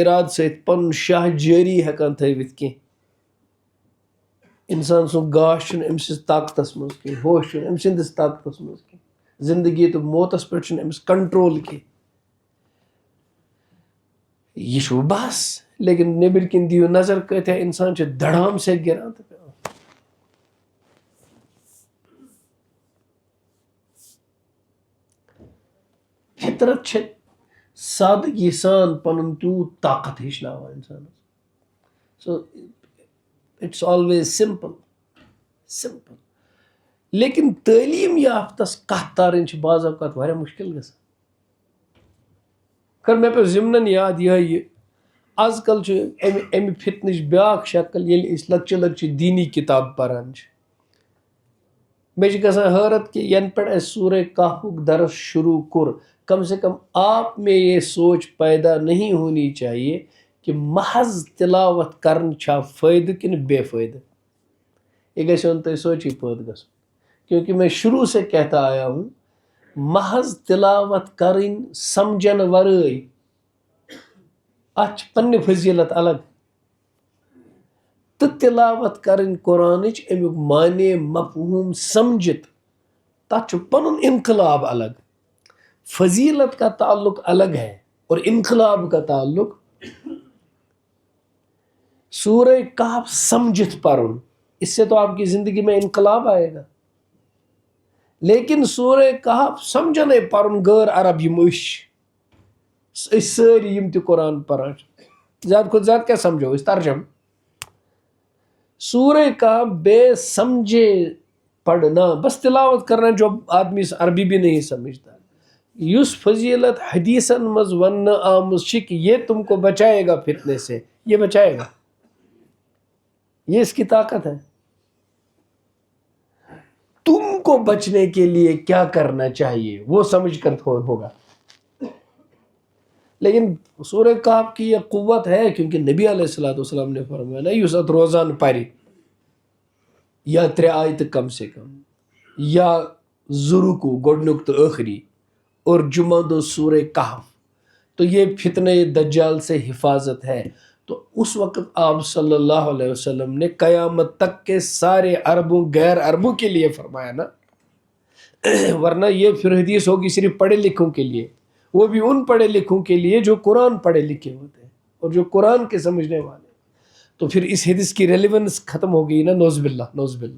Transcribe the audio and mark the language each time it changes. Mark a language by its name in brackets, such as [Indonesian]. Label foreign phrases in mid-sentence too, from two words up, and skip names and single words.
[Kashmiri] ارادٕ سۭتۍ پنُن شاہ جٲری ہٮ۪کان تھٲوِتھ کینٛہہ انسان سُنٛد گاش چھُنہٕ أمۍ سٕنٛدِس طاقتس منٛز کینٛہہ ہوش چھُنہٕ أمۍ سٕنٛدِس طاقتس منٛز کینٛہہ زندگی تہٕ موتس پٮ۪ٹھ چھُنہٕ أمِس کنٹرول کینٛہہ یہِ چھُ بس لیکن نیٚبٕرۍ کِنۍ دِیِو نظر کۭتیاہ انسان چھِ دڑام سۭتۍ گِران تہٕ پیٚوان فطرت چھِ سادگی سان پنُن تیوٗت طاقت ہیٚچھناوان انسانس [English] so it's always simple [Kashmiri] لیکن تعلیٖم یافتس کتھ تارٕنۍ چھِ بعض اوقات واریاہ مُشکل گژھان خٲر مےٚ پیٚو ضمنن یاد یِہے آز کل چھُ امہِ فتنٕچ بیٛاکھ شکل ییٚلہِ أسۍ لۄکچہِ دیٖنی کِتاب پران چھِ مےٚ چھِ گژھان حٲرت کہ ینہٕ پٮ۪ٹھ اَسہِ سورہ کہفُک درس شروع کوٚر [Urdu] کم سے کم آپ میں یہ سوچ پیدا نہیں ہونی چاہیے کہ محض تلاوت [Kashmiri] کرن چھا فٲیدٕ کِنہٕ بے فٲیدٕ یہ گژھِ تۄہہِ سوچی پٲدٕ گژھُن [Urdu] کیونکہ میں شروع سے کہتا آیا ہوں [Kashmiri] محض تلاوت کرٕنۍ سمجھن ورٲے اتھ چھِ پننہِ فضیلت الگ تہٕ تلاوت کرٕنۍ قرآنٕچ امیُک معنی مفہوم سمجھِتھ تتھ چھُ پنُن انقلاب الگ [Urdu] فضیلت کا تعلق الگ ہے اور انقلاب کا تعلق [Kashmiri] سورہ کہف سمجھت پرن [Urdu] اس سے تو آپ کی زندگی میں انقلاب آئے گا لیکن سورہ کہف سمجھنے [Kashmiri] پرن غیر عرب یم أسۍ سٲری یم تہِ قرآن پران زیادہ کھۄتہٕ زیادہ کیا سمجھو أسۍ ترجم [Urdu] سورہ کہف بے سمجھے پڑھنا بس تلاوت کرنا جو آدمی عربی بھی نہیں سمجھتا [Kashmiri] یس فضیلت حدیثن مز ون آمز چھ [Urdu] کہ یہ تم کو بچائے گا فتنے سے یہ بچائے گا یہ اس کی طاقت ہے تم کو بچنے کے لیے کیا کرنا چاہیے وہ سمجھ کر ہوگا لیکن سورہ کہف کی یہ قوت ہے کیونکہ نبی علیہ الصلوۃ والسلام نے فرمایا نا [Kashmiri] یس ات روزان پری [Urdu] یا 3 آیتہ کم سے کم یا [Kashmiri] ضرورکو گۄڈنیُک تہٕ ٲخری [Urdu] اور جمعہ دو سورہ کہف تو یہ فتنہ دجال سے حفاظت ہے تو اس وقت آپ صلی اللہ علیہ وسلم نے قیامت تک کے سارے عربوں غیر عربوں کے لیے فرمایا نا ورنہ یہ پھر حدیث ہوگی صرف پڑھے لکھوں کے لیے وہ بھی ان پڑھے لکھوں کے لیے جو قرآن پڑھے لکھے ہوتے ہیں اور جو قرآن کے سمجھنے والے تو پھر اس حدیث کی ریلیونس ختم ہو گئی نا، نوز باللہ نوز باللہ.